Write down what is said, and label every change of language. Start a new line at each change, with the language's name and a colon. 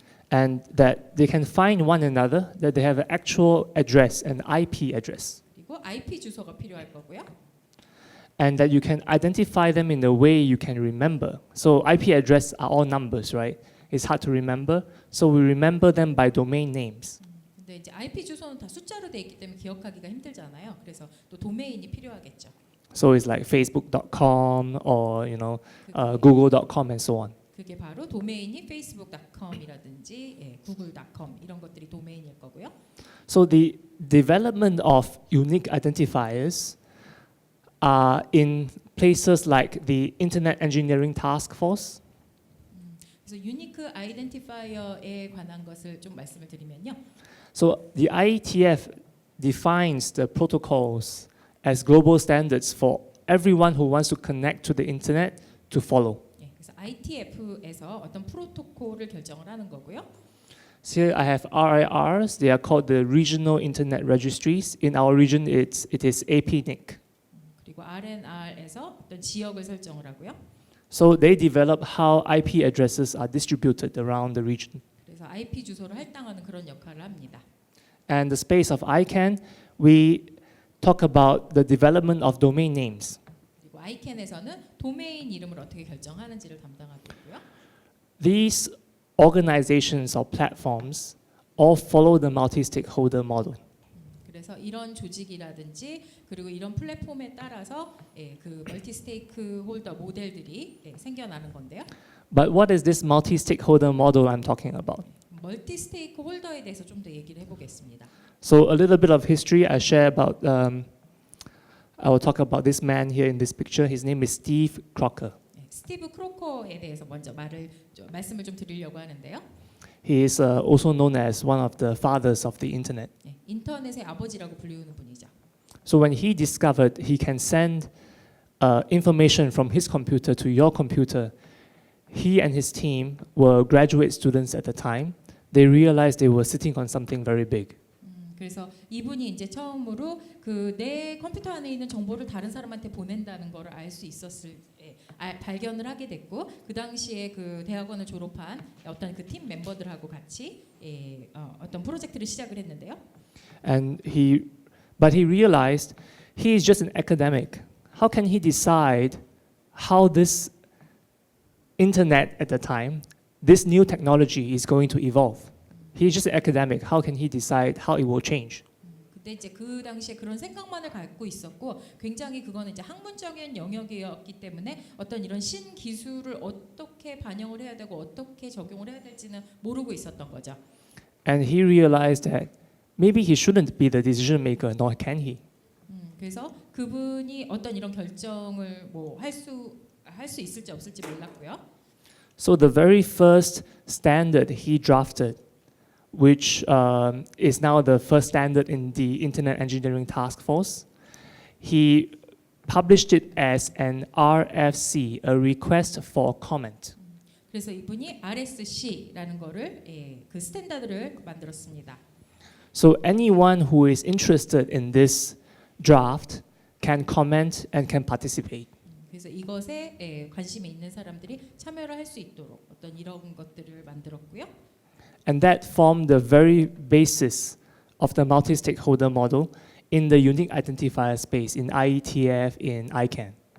English: And that they can find one another, that they have an actual address, an IP address.
Korean: 그리고 IP 주소가 필요할 거고요.
English: And that you can identify them in a way you can remember. So IP address are all numbers, right? It's hard to remember. So we remember them by domain names.
Korean: 근데 이제 IP 주소는 다 숫자로 돼 있기 때문에 기억하기가 힘들잖아요. 그래서 또 도메인이 필요하겠죠.
English: So it's like facebook.com or google.com and so on.
Korean: 그게 바로 도메인이 facebook.com이라든지 google.com 이런 것들이 도메인일 거고요.
English: So the development of unique identifiers are in places like the Internet Engineering Task Force.
Korean: 그래서 유니크 아이덴티파이어에 관한 것을 좀 말씀을 드리면요.
English: So the IETF defines the protocols as global standards for everyone who wants to connect to the internet to follow.
Korean: 그래서 IETF에서 어떤 프로토콜을 결정을 하는 거고요.
English: So here I have RIRs. They are called the Regional Internet Registries. In our region, it is APNIC.
Korean: 그리고 RNR에서 어떤 지역을 설정을 하고요.
English: So they develop how IP addresses are distributed around the region.
Korean: 그래서 IP 주소를 할당하는 그런 역할을 합니다.
English: And the space of ICANN, we talk about the development of domain names.
Korean: 그리고 ICANN에서는 도메인 이름을 어떻게 결정하는지를 담당하고 있고요.
English: These organizations or platforms all follow the multi-stakeholder model.
Korean: 그래서 이런 조직이라든지 그리고 이런 플랫폼에 따라서 그 멀티 스테이크 홀더 모델들이 생겨나는 건데요.
English: But what is this multi-stakeholder model I'm talking about?
Korean: 멀티 스테이크 홀더에 대해서 좀 더 얘기를 해보겠습니다.
English: So a little bit of history I share about. I will talk about this man here in this picture. His name is Steve Crocker.
Korean: 스티브 크로커에 대해서 먼저 말씀을 좀 드리려고 하는데요.
English: He is also known as one of the fathers of the internet.
Korean: 인터넷의 아버지라고 불리우는 분이죠.
English: So when he discovered he can send information from his computer to your computer, he and his team were graduate students at the time. They realized they were sitting on something very big.
Korean: 그래서 이분이 이제 처음으로 그 내 컴퓨터 안에 있는 정보를 다른 사람한테 보낸다는 것을 알 수 있었을 발견을 하게 됐고 그 당시에 그 대학원을 졸업한 어떤 그 팀 멤버들하고 같이 어떤 프로젝트를 시작을 했는데요.
English: But he realized he is just an academic. How can he decide how this internet at the time, this new technology is going to evolve? He's just an academic. How can he decide how it will change?
Korean: 근데 이제 그 당시에 그런 생각만을 갖고 있었고 굉장히 그거는 이제 학문적인 영역이었기 때문에 어떤 이런 신기술을 어떻게 반영을 해야 되고 어떻게 적용을 해야 될지는 모르고 있었던 거죠.
English: And he realized that maybe he shouldn't be the decision maker, nor can he.
Korean: 그래서 그분이 어떤 이런 결정을 뭐 할 수 있을지 없을지 몰랐고요.
English: So the very first standard he drafted, which is now the first standard in the Internet Engineering Task Force, he published it as an RFC, a request for comment.
Korean: 그래서 이분이 RSC라는 거를 그 스탠다드를 만들었습니다.
English: So anyone who is interested in this draft can comment and can participate.
Korean: 그래서 이것에 관심이 있는 사람들이 참여를 할 수 있도록 어떤 이런 것들을 만들었고요.
English: And that formed the very basis of the multi-stakeholder model in the unique identifier space in IETF, in ICANN.